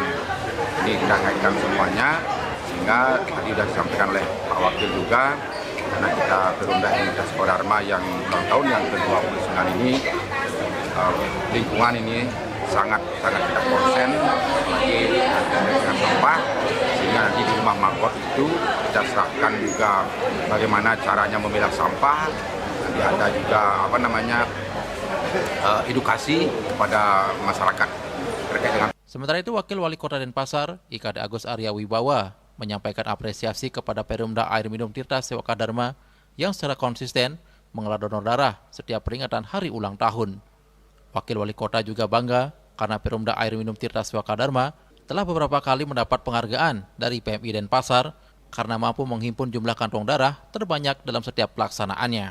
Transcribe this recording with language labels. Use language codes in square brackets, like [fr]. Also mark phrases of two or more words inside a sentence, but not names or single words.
[id] Jadi kita kaitkan semuanya, sehingga tadi sudah disampaikan oleh Pak Wakil juga, karena kita Perumda Universitas Kodarma yang ulang tahun yang ke-29 ini, lingkungan ini sangat kita konsen lagi dengan sampah, sehingga nanti di rumah magot itu kita serahkan juga bagaimana caranya memilah sampah. Nanti ada juga edukasi kepada masyarakat terkait dengan. Sementara itu, Wakil Wali Kota Denpasar, IKD Agus Arya Wibawa, menyampaikan apresiasi kepada Perumda Air Minum Tirta Sewaka Dharma yang secara konsisten menggelar donor darah setiap peringatan hari ulang tahun. Wakil Wali Kota juga bangga karena Perumda Air Minum Tirta Sewaka Dharma telah beberapa kali mendapat penghargaan dari PMI Denpasar karena mampu menghimpun jumlah kantong darah terbanyak dalam setiap pelaksanaannya.